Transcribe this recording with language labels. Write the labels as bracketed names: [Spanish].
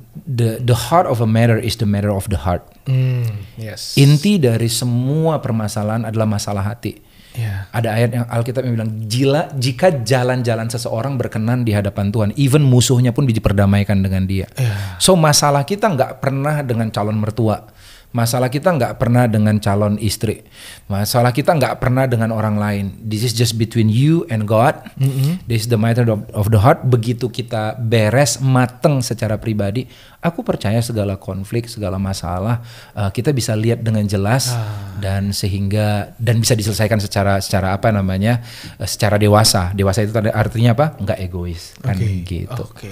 [English] The heart of a matter is the matter of the heart. Yes. [Indonesian] Inti dari semua permasalahan adalah masalah hati. Ada ayat yang Alkitab yang bilang, jika jalan-jalan seseorang berkenan di hadapan Tuhan, even musuhnya pun diperdamaikan dengan dia. So masalah kita nggak pernah dengan calon mertua. Masalah kita nggak pernah dengan calon istri. Masalah kita nggak pernah dengan orang lain. [English] This is just between you and God. This is the matter of the heart. [Indonesian] Begitu kita beres, mateng secara pribadi, aku percaya segala konflik, segala masalah kita bisa lihat dengan jelas dan bisa diselesaikan secara secara dewasa. Dewasa itu artinya apa? Nggak egois kan gitu.